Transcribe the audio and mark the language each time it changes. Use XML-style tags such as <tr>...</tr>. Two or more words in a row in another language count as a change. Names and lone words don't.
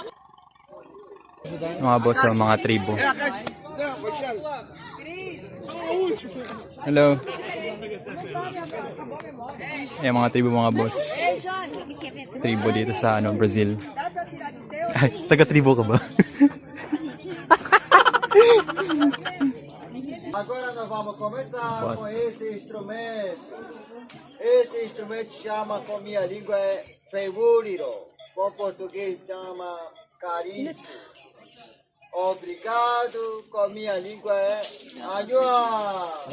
<tl>Mga boss oh, mga tribo. Hello. Ayan mga tribo mga boss. Tribo dito sa Brazil. Ay, taga-tribo ka ba?</tl> <pt>Agora nós vamos começar com esse instrumento. Esse instrumento chama, com minha língua, é feuriro. Com português chama carício. Obrigado, com minha língua é anhua.</pt>